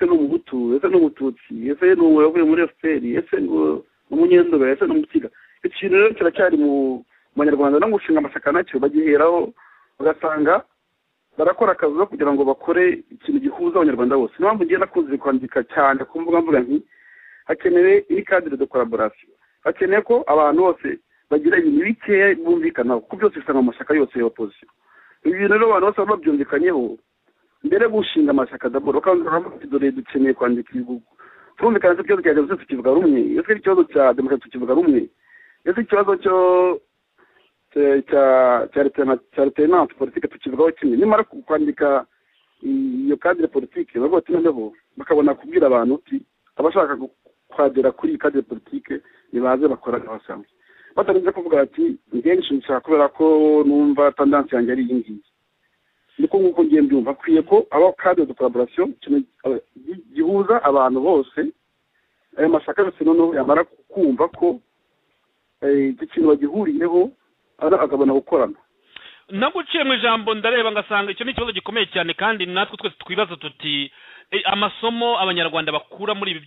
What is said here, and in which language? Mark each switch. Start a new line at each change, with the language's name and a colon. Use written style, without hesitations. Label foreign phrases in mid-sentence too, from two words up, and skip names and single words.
Kinyarwanda: ni umuhutu ese ni umututsi ese ni uwavuye muri FPR ese ni umunyendoga ese ni umutiga ikintu rero kiracyari mu Banyarwanda no gushinga amashyaka nacyo bagiheraho bagasanga barakora akazi kugira ngo bakore ikintu gihuza abanyarwanda bose niyo mpamvu ngiye nakunze kwandika cyane ku mbuga nti hakenewe iyi
French: cadre de collaboration
Kinyarwanda: hakeneye ko abantu bose bagira ibintu bikeya bumvikana kuko byose bisanga mu mashyaka yose y'opposition ibi bintu rero abantu bose babyumvikanyeho mbere gushinga amashyaka d'abord bakanga dore dukeneye kwandika igihugu turumvikana ko ikibazo cya demokarasi tukivuga rumwe ese ikibazo cya demokarasi tukivuga rumwe ese ikibazo cya
French: alternance politique
Kinyarwanda: tukivugaho kimwe nimara kwandika iyo
French: cadre politique
Kinyarwanda: bavuga ati noneho bakabona kubwira abantu uti abashaka kwadera kuri iyi
French: cadre politique
Kinyarwanda: nibaze bakora abasanzwe batarinze kuvuga ati ngenshi nshaka kubera ko numva tendance yanjye ari iyi ngiyi niko nguko ngiye mbyumva akwiye ko aba
French: cadre de collaboration
Kinyarwanda: gihuza abantu bose ayo mashyaka yose noneho yamara kumva ko iki kintu bagihuriyeho akabona gukorana naguciye mu ijambo ndareba ngasanga icyo ni ikibazo gikomeye cyane kandi natwe twese twibaza tuti amasomo abanyarwanda bakura muri ibi